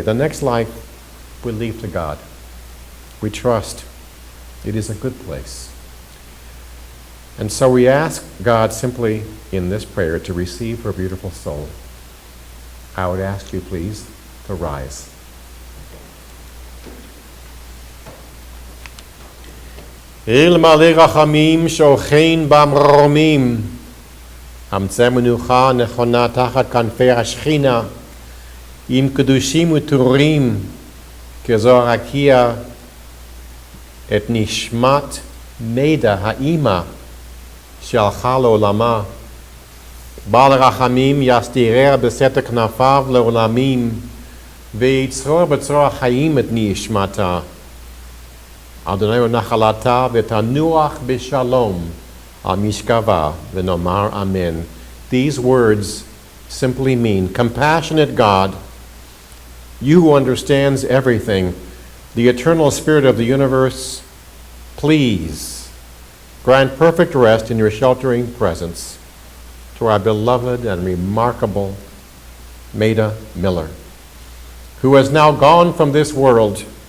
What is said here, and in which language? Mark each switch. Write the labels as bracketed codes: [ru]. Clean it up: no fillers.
[en] The next life we leave to God. We trust it is a good place. And so we ask God simply in this prayer to receive her beautiful soul. I would ask you, please, to rise. [he] אל מלא רחמים שוכן במרומים, אמצא מנוחה נכונה תחת כנפי השכינה, עם קדושים וטהורים, כזו הרקיע את נשמת מידה האימא שהלכה לעולמה. בעל רחמים יסתירר בסתר כנפיו לעולמים, ויצרור בצרור החיים את נשמתה. אדוני הוא נחלתה ותנוח בשלום על משכבה ונאמר amen. [en] These words simply mean, compassionate God, you who understands everything, the eternal spirit of the universe, please grant perfect rest in your sheltering presence to our beloved and remarkable Maida Miller, who has now gone from this world.